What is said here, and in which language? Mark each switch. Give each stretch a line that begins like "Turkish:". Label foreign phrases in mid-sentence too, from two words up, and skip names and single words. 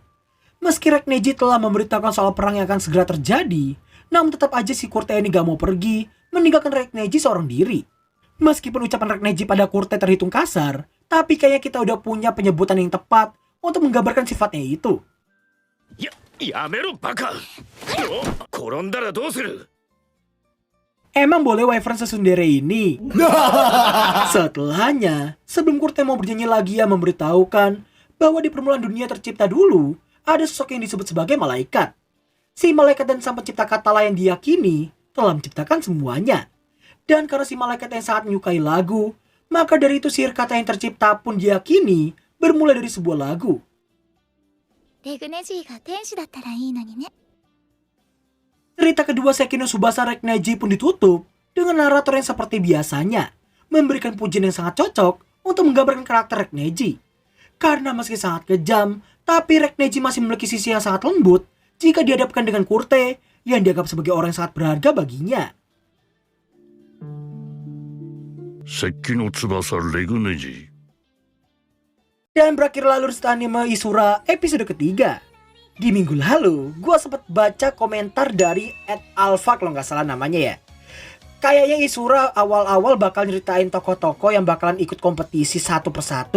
Indonesian: Meski Rekneji telah memberitahukan soal perang yang akan segera terjadi, namun tetap aja si Kurte ini gak mau pergi, meninggalkan Rekneji seorang diri. Meskipun ucapan Rekneji pada Kurte terhitung kasar, tapi kayaknya kita udah punya penyebutan yang tepat untuk menggambarkan sifatnya itu.
Japanese: やめろバカ転んだらどうする
Indonesian: Emang boleh Wyvern sesundere ini? Setelahnya, sebelum Kurte mau bernyanyi lagi, ia memberitahukan bahwa di permulaan dunia tercipta dulu, ada sosok yang disebut sebagai malaikat. Si malaikat dan sang pencipta Katala yang diyakini telah menciptakan semuanya. Dan karena si malaikat yang sangat menyukai lagu, maka dari itu sihir kata yang tercipta pun diyakini bermula dari sebuah lagu.
Japanese: レグネジーが天使だったらいいのにね。
Indonesian: Cerita kedua Sekino Tsubasa Rekneji pun ditutup dengan narator yang seperti biasanya, memberikan pujian yang sangat cocok untuk menggambarkan karakter Rekneji. Karena meski sangat kejam, tapi Rekneji masih memiliki sisi yang sangat lembut jika dihadapkan dengan Kurte yang dianggap sebagai orang yang sangat berharga baginya.
Japanese: 石器の翼レグネジ
Indonesian: Dan berakhirlah alur cerita anime Isura episode ketiga. Di minggu lalu, gue sempat baca komentar dari @alpha kalau nggak salah namanya ya. Kayaknya Isura awal-awal bakal nyeritain tokoh-tokoh yang bakalan ikut kompetisi satu persatu.